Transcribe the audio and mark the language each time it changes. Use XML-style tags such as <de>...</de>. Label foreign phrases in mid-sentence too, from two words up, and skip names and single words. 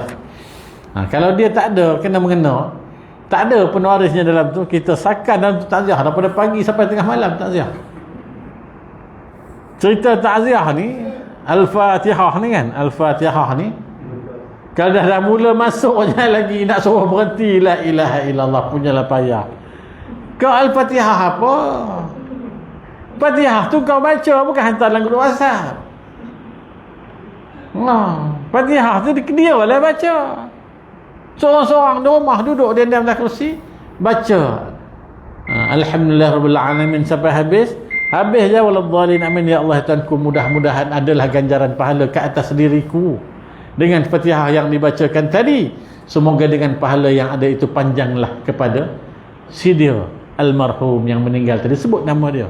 <ms>Kalau dia tak ada kena mengena, tak ada pun warisnya dalam tu, kita sakan dalam tu takziah daripada pagi sampai tengah malam takziah. Cerita takziah ni, Al-Fatihah ni kan, Al-Fatihah ni kalau dah mula masuk jangan lagi nak suruh berhenti</ms> <ar>لا إله إلا الله,</ar> <ms>punyalah payah. Kau Al-Fatihah apa? Fatihah tu kau baca, bukan hantar dalam grup WhatsApp. Fatihah tu dia lah baca. Seorang-seorang di rumah duduk dia dalam kerusi baca.</ms> <ar>الحمد لله رب العالمين</ar> <ms>sampai habis. Habis je waladhdallin,</ms> <ar>آمين يا الله</ar> <ms>Tuhanku, mudah-mudahan adalah ganjaran pahala ke atas diriku dengan Fatihah yang dibacakan tadi. Semoga dengan pahala yang ada itu panjanglah kepada si dia almarhum yang meninggal tadi, sebut nama dia.</ms>